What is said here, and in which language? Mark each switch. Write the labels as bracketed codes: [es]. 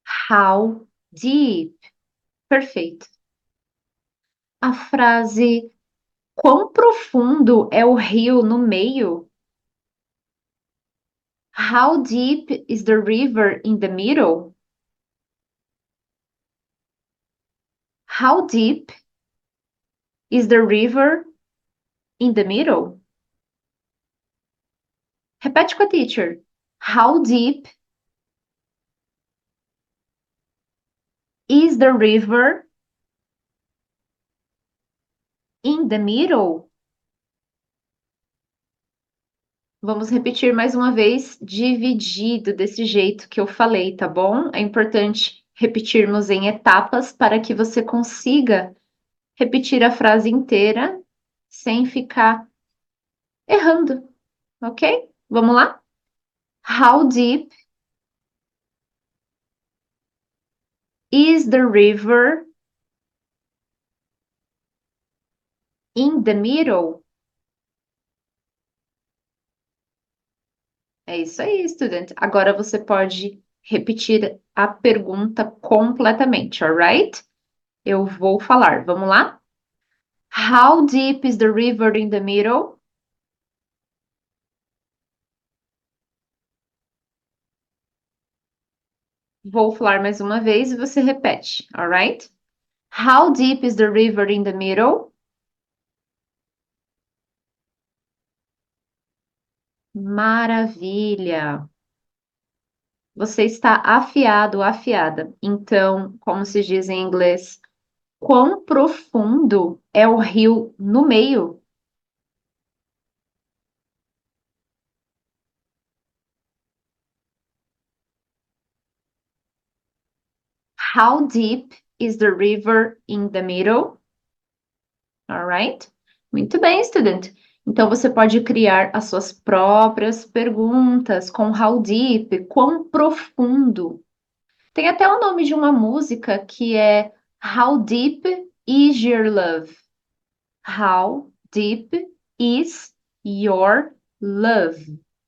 [en] How deep? [pt] Perfeito. A frase quão profundo é o rio no meio? [en] How deep is the river in the middle? How deep is the river in the middle? [pt] Repete com a teacher. [en] How deep is the river in the middle? [pt] Vamos repetir mais uma vez, dividido desse jeito que eu falei, tá bom? É importante repetirmos em etapas para que você consiga repetir a frase inteira sem ficar errando, ok? Vamos lá? [en] How deep is the river in the middle? [pt] É isso aí, estudante. Agora você pode repetir a pergunta completamente, [en] alright? [pt] Eu vou falar. Vamos lá? [en] How deep is the river in the middle? [pt] Vou falar mais uma vez e você repete, [en] alright? How deep is the river in the middle? [pt] Maravilha! Você está afiado, afiada. Então, como se diz em inglês, quão profundo é o rio no meio? [en] How deep is the river in the middle? Alright? [pt] Muito bem, estudante. Então você pode criar as suas próprias perguntas com how deep, quão profundo. Tem até o nome de uma música que é How Deep Is Your Love? [en] How Deep Is Your Love?